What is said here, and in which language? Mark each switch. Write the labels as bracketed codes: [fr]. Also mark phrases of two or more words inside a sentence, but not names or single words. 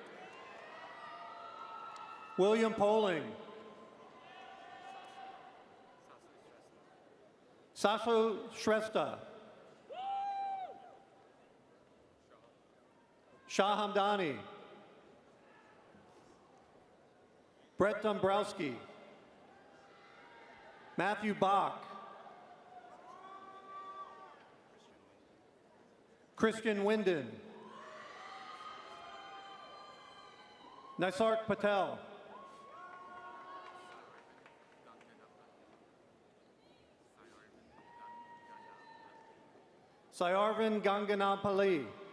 [en] William Poling. Saso Shrestha. Shah Hamdani. Brett Dombrowski. Matthew Bach. Christian Winden. Nisark Patel. Sayarvin Ganganapalli.